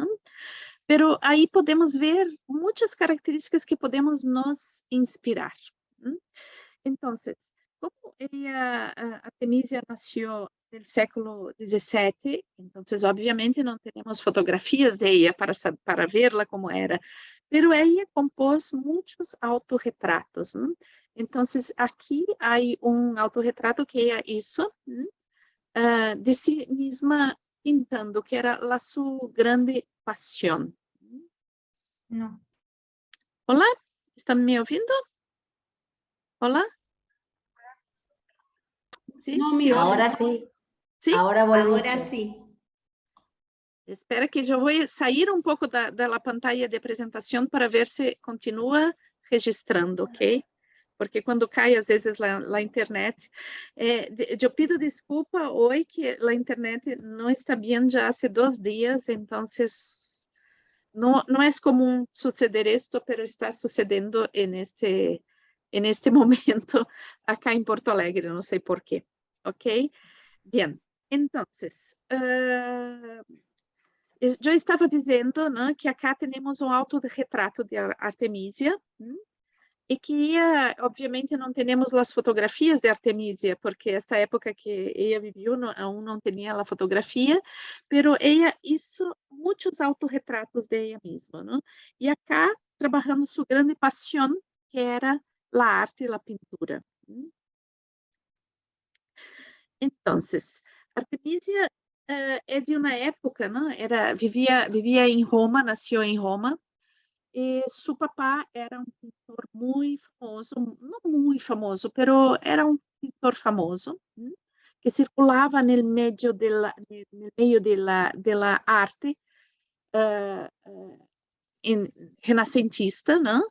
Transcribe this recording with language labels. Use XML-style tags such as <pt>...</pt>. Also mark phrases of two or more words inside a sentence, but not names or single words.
<pt>Pero aí podemos ver muitas características que podemos nos inspirar. Né? Então, como Artemisia nasceu no século XVII, então, obviamente, não temos fotografias de ela para verla como era, pero ela compôs muitos autorretratos. Né? Então, aqui há autorretrato que ela hizo de si mesma pintando, que era a sua grande paixão.</pt> <es>No.</es> <pt>Olá, estão me ouvindo? Olá?</pt> <es>Sí, no, sí, ahora sí. ¿Sí? Ahora volviste. Ahora sí.</es> <pt>Espera que eu vou sair um pouco da pantalla de apresentação para ver se continua registrando, ok? Porque quando cai, às vezes, a internet. Eu pido desculpa hoje que a internet não está bem já há 2 dias, então não é comum suceder isto, mas está sucedendo</pt> <es>en este momento acá</es> <pt>em Porto Alegre, não sei por quê, ok?</pt> <es>Bien, entonces,</es> <pt>eu estava dizendo, né, que acá temos um autorretrato de Artemisia, e que ella, obviamente não temos as fotografias de Artemisia, porque esta época que</pt> <es>ella vivió aún</es> <pt>não tinha a fotografia,</pt> <es>pero ella hizo muitos autorretratos de ella mesma, ¿no?</es> <pt>E acá trabalhando sua grande paixão, que era a arte e a pintura. Então, Artemisia é de uma época, ¿no? Vivia em Roma, nasceu em Roma, e seu papá era um pintor muito famoso, não muito famoso, pero era um pintor famoso, que circulava no meio da arte renascentista, não?</pt>